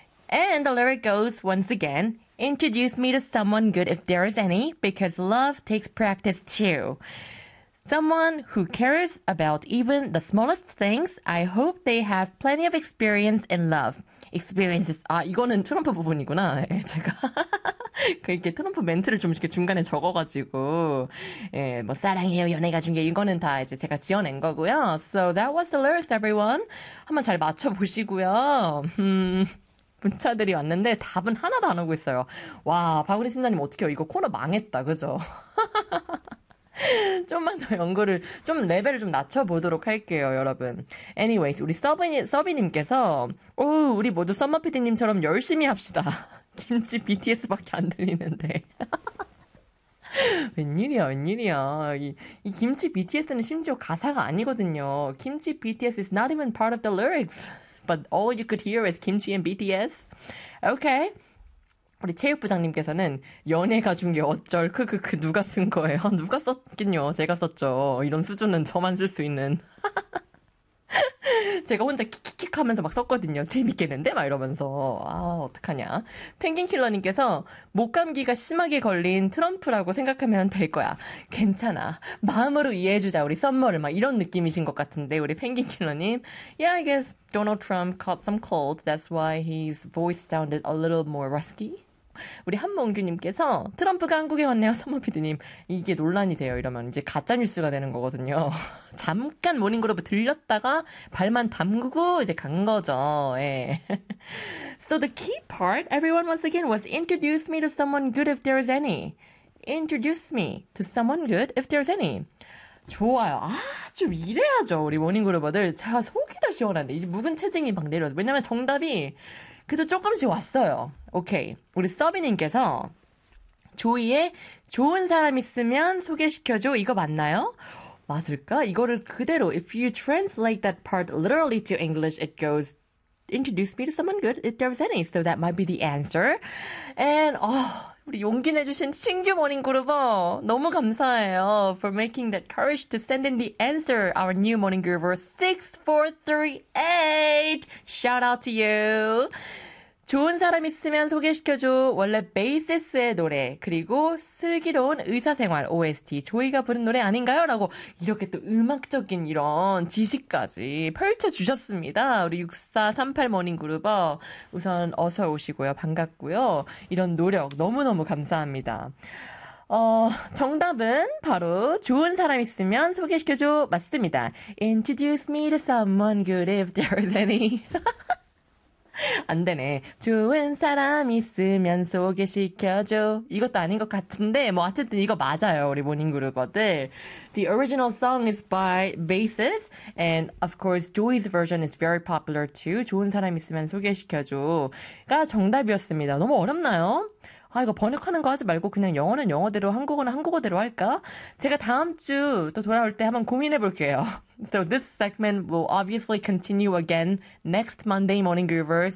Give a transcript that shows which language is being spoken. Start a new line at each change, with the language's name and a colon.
English: And the lyric goes once again, Introduce me to someone good if there is any, because love takes practice too. Someone who cares about even the smallest things, I hope they have plenty of experience in love. Experiences.
Korean: 아, 이거는 트럼프 부분이구나. 제가. 이렇게 트럼프 멘트를 좀 이렇게 중간에 적어가지고. 예, 뭐, 사랑해요, 연애가 중요해. 이거는 다 이제 제가 지어낸 거고요.
English: So that was the lyrics, everyone.
Korean: 한번 잘 맞춰보시고요. 문자들이 왔는데 답은 하나도 안 오고 있어요. 와, 박은희 신사님 어떡해요. 이거 코너 망했다, 그죠? 좀만 더 연구를, 좀 레벨을 좀 낮춰보도록 할게요, 여러분. Anyways, 우리 서비님께서, 오, 우리 모두 썸머 PD님처럼 열심히 합시다. 김치 BTS밖에 안 들리는데. 웬일이야, 웬일이야. 이 김치 BTS는 심지어 가사가 아니거든요.
English: 김치 BTS is not even part of the lyrics. But all you could hear is kimchi and BTS. Okay.
Korean: 우리 체육부장님께서는 연애가 중계 어쩔 크크크 누가 쓴 거예요? 누가 썼긴요. 제가 썼죠. 이런 수준은 저만 쓸수 있는. 제가 혼자 킥킥킥 하면서 막 썼거든요. 재밌겠는데? 막 이러면서. 아, 어떡하냐. 펭귄킬러님께서 목 감기가 심하게 걸린 트럼프라고 생각하면 될 거야. 괜찮아. 마음으로 이해해주자. 우리 썸머를. 막 이런 느낌이신 것 같은데.
English: 우리 펭귄킬러님. Yeah, I guess Donald Trump caught some cold. That's why his voice sounded a little more rusky.
Korean: 우리 한몽규님께서 트럼프가 한국에 왔네요. 썸머 피디님. 이게 논란이 돼요. 이러면 이제 가짜뉴스가 되는 거거든요. 잠깐 모닝그룹 들렸다가 발만 담그고 이제 간 거죠. 예.
English: So the key part, everyone, once again, was introduce me to someone good if there is any. Introduce me to someone good if there is any.
Korean: 좋아요. 아주 이래야죠. 우리 모닝그룹들. 제가 속이 다 시원한데. 이제 묵은 체증이 막 내려와서. 왜냐면 정답이 그래도 조금씩 왔어요. 오케이. 우리 서비님께서 조이의 좋은 사람 있으면 소개시켜줘. 이거 맞나요? 맞을까? 이거를 그대로
English: If you translate that part literally to English, it goes Introduce me to someone good if there was any. So that might be the answer.
Korean: And, 우리 용기 내주신 신규 모닝그룹어 너무 감사해요.
English: For making that courage to send in the answer, our new morning groover 6438. Shout out to you.
Korean: 좋은 사람 있으면 소개시켜줘. 원래 베이시스의 노래, 그리고 슬기로운 의사생활, OST. 조이가 부른 노래 아닌가요? 라고 이렇게 또 음악적인 이런 지식까지 펼쳐주셨습니다. 우리 6438 모닝그룹어. 우선 어서 오시고요. 반갑고요. 이런 노력 너무너무 감사합니다. 정답은 바로 좋은 사람 있으면 소개시켜줘. 맞습니다.
English: Introduce me to someone good if there's any.
Korean: 안 되네. 좋은 사람 있으면 소개시켜줘. 이것도 아닌 것 같은데, 뭐, 어쨌든 이거 맞아요. 우리 모닝그룹어들.
English: The original song is by Basis. And of course, Joy's version is very popular too.
Korean: 좋은 사람 있으면 소개시켜줘.가 정답이었습니다. 너무 어렵나요? 아, 이거 번역하는 거 하지 말고 그냥 영어는 영어대로, 한국어는 한국어대로 할까? 제가 다음 주또 돌아올 때 한번 고민해 볼게요.
English: So this segment will obviously continue again next Monday morning groovers.